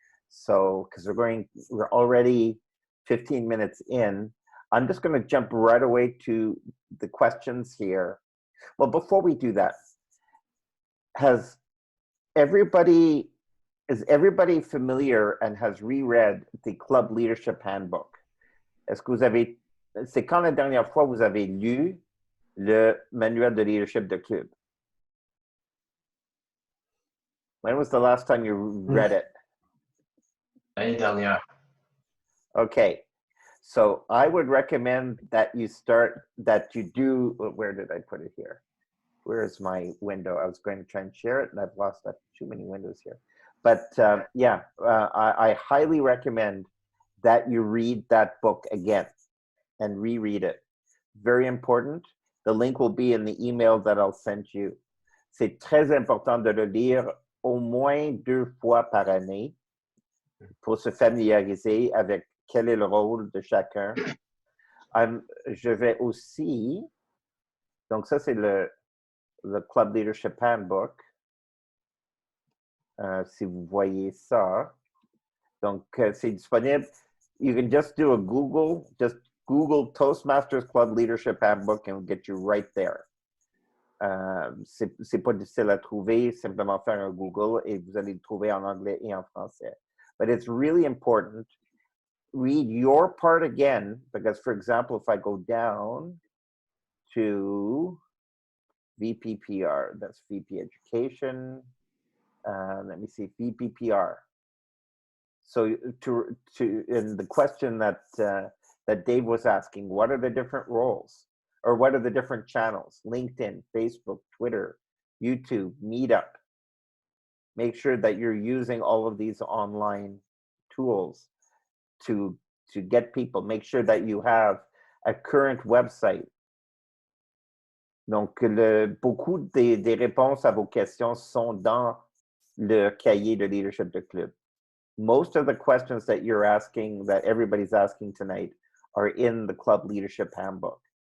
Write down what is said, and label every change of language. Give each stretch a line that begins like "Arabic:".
English: So, because we're already 15 minutes in, I'm just going to jump right away to the questions here. Well, before we do that, is everybody familiar and has reread the Club Leadership Handbook?
French: Est-ce que c'est quand la dernière fois vous avez lu le manuel de leadership de club?
English: When was the last time you read it?
French: L'année dernière.
English: Okay, so I would recommend that you do, where did I put it here? Where's my window? I was going to try and share it and I've lost too many windows here. But I highly recommend that you read that book again and reread it. Very important. The link will be in the email that I'll send you.
French: C'est très important de le lire au moins 2 fois par année pour se familiariser avec quel est le rôle de chacun. Je vais aussi, donc ça c'est le Club Leadership Handbook. Si vous voyez ça. Donc c'est disponible.
English: You can just do a Google Toastmasters Club Leadership Handbook and it'll get you right there.
French: C'est pas difficile à trouver, simplement faire un Google et vous allez le trouver en anglais et en français.
English: But it's really important. Read your part again, because for example, if I go down to VPPR, that's VP Education. Let me see, VPPR. So in the question that Dave was asking, what are the different roles? Or what are the different channels? LinkedIn, Facebook, Twitter, YouTube, Meetup. Make sure that you're using all of these online tools to get people. Make sure that you have a current website.
French: Donc, beaucoup des réponses à vos questions sont dans le cahier de leadership de club.
English: Most of the questions that you're asking, that everybody's asking tonight, are in the Club Leadership Handbook.